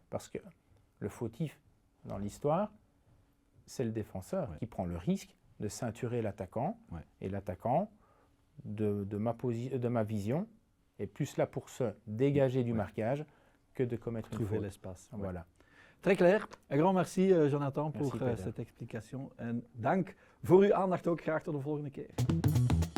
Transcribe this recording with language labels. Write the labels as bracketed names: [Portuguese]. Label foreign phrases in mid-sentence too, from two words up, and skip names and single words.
[French] Parce que le fautif, dans l'histoire, c'est le défenseur qui prend le risque de ceinturer l'attaquant. Ouais. Et l'attaquant, de ma vision, est plus là pour se dégager du marquage que de commettre une faute. Trouver l'espace. Ouais. Voilà. Très clair. Een grand merci, Jonathan, voor cette explication. [Dutch] En dank voor uw aandacht ook. Graag tot de volgende keer.